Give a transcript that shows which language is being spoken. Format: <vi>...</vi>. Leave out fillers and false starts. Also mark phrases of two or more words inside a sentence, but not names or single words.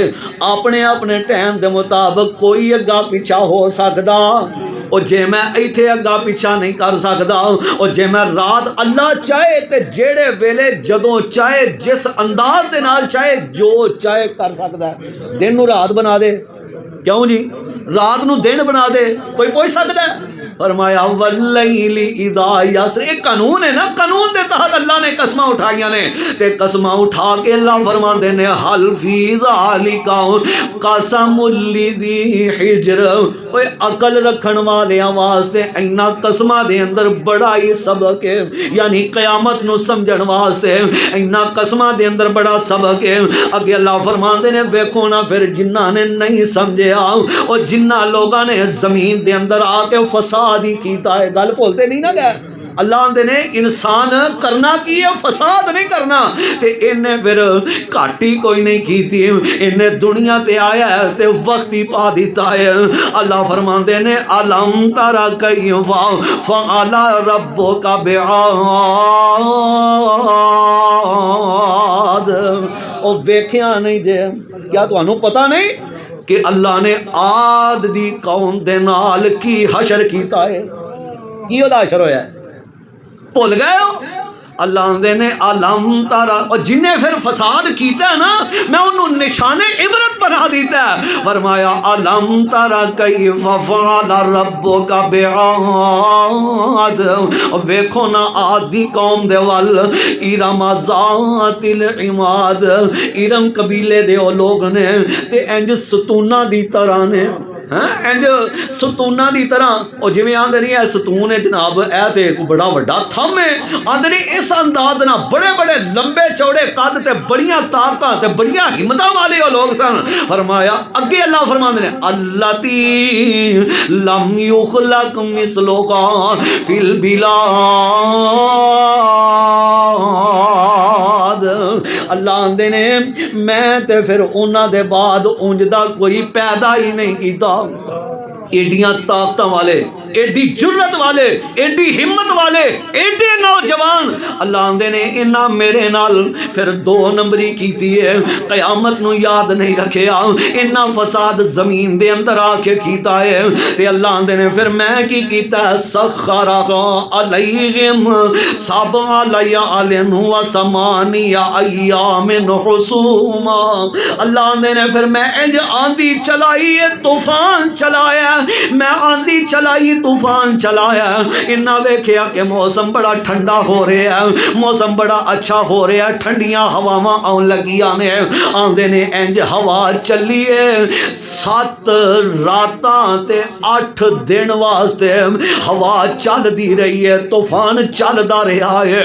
<pa>اپنے اپنے ٹائم کے مطابق کوئی اگا پچھا ہو سکتا، اور جے میں اتھے اگا پچھا نہیں کر سکتا، اور جے میں رات اللہ چاہے تو جیہڑے ویلے جدوں چاہے جس انداز دے نال چاہے جو چاہے کر سکتا ہے. دن نوں رات بنا دے، کیوں جی، رات نوں دن بنا دے، کوئی پوچھ سکتا ہے? फरमाया</pa> <ar>والليل إذا يسر,</ar> <pa>ایک قانون ہے نا، قانون کے تحت اللہ نے قسماں اٹھائیاں نے. تے قسماں اٹھا کے اللہ فرماتے نے</pa> <ar>هل في ذلك قسم لذي حجر,</ar> <pa>اوئے عقل رکھن والیاں واسطے انہاں قسماں دے اندر بڑا ہی سبق ہے. یعنی قیامت نوں سمجھن واسطے انہاں قسماں دے اندر بڑا سبق ہے. اگے اللہ فرماتے نے ویکھو نا فیر جنہاں نے نہیں سمجھیا، اور جنہاں لوگوں نے زمین دے اندر آ کے فساد ہی کیتا ہے. گل بھولتے نہیں نا گئے. اللہ آندے نے انسان کرنا کی ہے، فساد نہیں کرنا. تے انہیں فیر گھاٹی کوئی نہیں کی، انہیں دنیا تے آیا ہے تے وقت ہی پا دتا ہے. اللہ فرماتے نے</pa> <ar>ألم تر كيف فعل ربك بعاد,</ar> <pa>او ویکھیا نہیں جے، کیا تہانوں پتا نہیں کہ اللہ نے عاد دی قوم دے نال کی حشر کیتا ہے? کی اودا حشر ہویا؟ بھل گئے ہو? اللہ آندے نے</pa> <ar>ألم تر,</ar> <pa>اور جنہیں فیر فساد کیا نا میں انہوں نے نشانے عبرت بنا دتا ہے. फरमाया</pa> <ar>ألم تر كيف فعل ربك بعاد,</ar> <pa>ویکھو نا عادی قوم دے</pa> <ar>و إرم ذات العماد,</ar> <pa>ارم قبیلے دے او لوگ نے تے انج ستوناں دی طرح نے، انج ستوناں کی طرح. اور جیمیں آندے نہیں ہے ستون ہے جناب، اے تے بڑا وڈا تھم ہے، آندے نہیں اس انداز نا بڑے بڑے لمبے چوڑے قد تے بڑیاں طاقتاں تے بڑیاں ہمتاں والے وہ لوگ سن. فرمایا اگے اللہ فرماندے نے</pa> <ar>التي لم يخلق مثلها في البلاد,</ar> <pa>اللہ آندے نے میں تے فیر انہاں دے بعد انج دا کوئی پیدا ہی نہیں کیتا. ایڈیاں طاقت والے، ایڈی جرأت والے، ایڈی ہمت والے، ایڈے نوجوان اللہ آندے نے انہاں میرے نال فیر دو نمبری کیتی ہے، قیامت نوں یاد نہیں رکھیا، انہاں فساد زمین دے اندر آ کے کیتا ہے. تے اللہ آندے نے فیر میں کی کیتا</pa> <ar>سخرها عليهم سبع ليال و ثمانية أيام حسوما,</ar> <pa>اللہ آندے نے فیر میں انج آندھی چلائی ہے، طوفان چلایا، میں آندھی چلائی طوفان چلایا. انہاں ویکھیا کہ موسم بڑا ٹھنڈا ہو رہا ہے، موسم بڑا اچھا ہو رہا ہے، ٹھنڈیاں ہواواں آون لگیاں نے، آندے نے انج ہوا چلی ہے 7 راتاں تے 8 دن واسطے ہوا چلدی رہی ہے، طوفان چلدا رہا ہے.</pa>